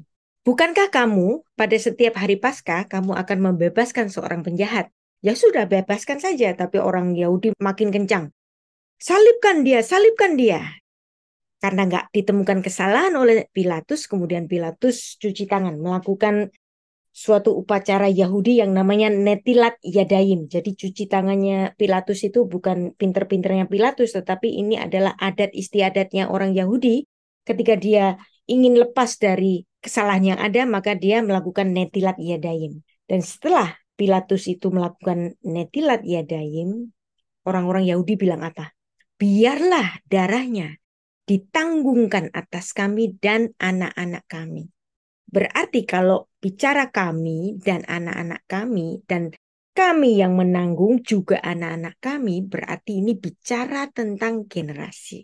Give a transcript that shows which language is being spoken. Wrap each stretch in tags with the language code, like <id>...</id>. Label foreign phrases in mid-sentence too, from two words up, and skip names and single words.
<id>Bukankah kamu pada setiap hari Paskah kamu akan membebaskan seorang penjahat? Ya sudah, bebaskan saja. Tapi orang Yahudi makin kencang. Salibkan dia, salibkan dia. Karena nggak ditemukan kesalahan oleh Pilatus, kemudian Pilatus cuci tangan, melakukan suatu upacara Yahudi yang namanya</id> <he>נטילת ידיים.</he> <id>Jadi cuci tangannya Pilatus itu bukan pinter-pinternya Pilatus, tetapi ini adalah adat istiadatnya orang Yahudi. Ketika dia ingin lepas dari kesalahan yang ada, maka dia melakukan</id> <he>נטילת ידיים.</he> <id>Dan setelah Pilatus itu melakukan</id> <he>נטילת ידיים,</he> <id>orang-orang Yahudi bilang apa? Biarlah darahnya ditanggungkan atas kami dan anak-anak kami. Berarti kalau bicara kami dan anak-anak kami dan kami yang menanggung juga anak-anak kami, berarti ini bicara tentang generasi.</id>